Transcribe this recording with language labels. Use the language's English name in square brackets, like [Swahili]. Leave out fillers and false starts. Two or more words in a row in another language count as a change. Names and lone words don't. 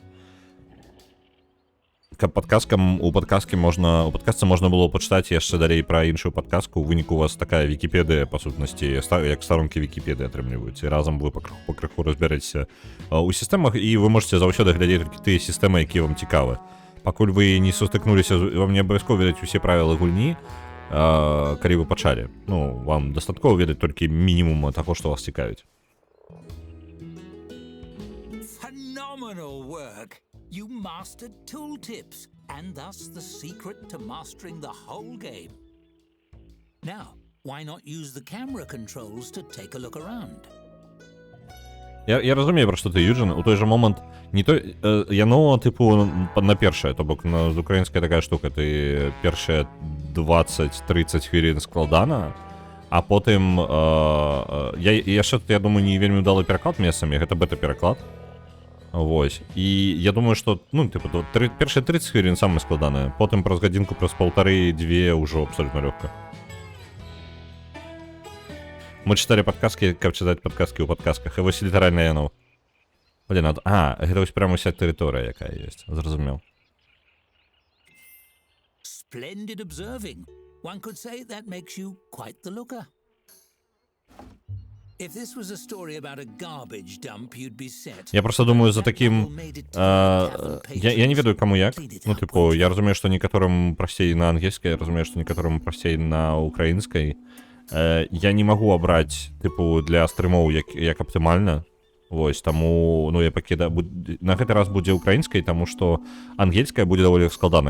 [Belarusian] Каб у падказцы можна было пачытаць яшчэ далей пра іншую падказку, у выніку у вас такая Вікіпедыя, па сутнасці, як старонкі Вікіпедыі атрымліваюць, і разам вы пакрыху разбярэцеся у сістэмах, і вы можете заўсёды глядзець толькі тыя сістэмы, якія вам цікавы. Пакуль вы не сутыкнуліся, вам не абавязкова ведаць усе правілы гульні, калі вы пачалі. Ну, вам дастаткова ведаць толькі мінімум таго, што вас цікавіць. [English] Phenomenal work! You mastered tooltips, and thus the secret to mastering the whole game. Now, why not use the camera controls to take a look around? [Belarusian] Я разумею, пра што ты, Юджин, у той жа момант не той, яно, тыпу, на першае, то бок, з украінскай такая штука, ты першыя 20-30 хвілін складана, а потым, яшчэ, я думаю, не вельмі ўдалы пераклад месцамі, гэта бета-пераклад. Вось. І я думаю, што, ну, тыпу, першыя 30 хвілін самае складанае, потым праз гадзінку, праз паўтары-две ўжо абсолютно лёгка. Мы чыталі падказкі, каб чытаць падказкі ў падказках, і вось літаральна яно. Блін, гэта вось прямо уся тэрыторыя, якая ёсць, зразумеў. [English] Splendid observing. One could say that makes you quite the looker. If this was a story about a garbage dump, you'd be set. [Belarusian] Я просто думаю, [Russian] за таким... [Belarusian] Я не ведаю, каму як. Ну, типу, я разумею, што некаторым прасцей на ангельскай, я разумею, што некаторым прасцей на украінскай. Я не магу абраць, типу, для стрымоў як аптымальна. Вось, таму, ну, я пакідаю... На гэты раз будзе украінскай, таму што ангельская будзе даволі складана.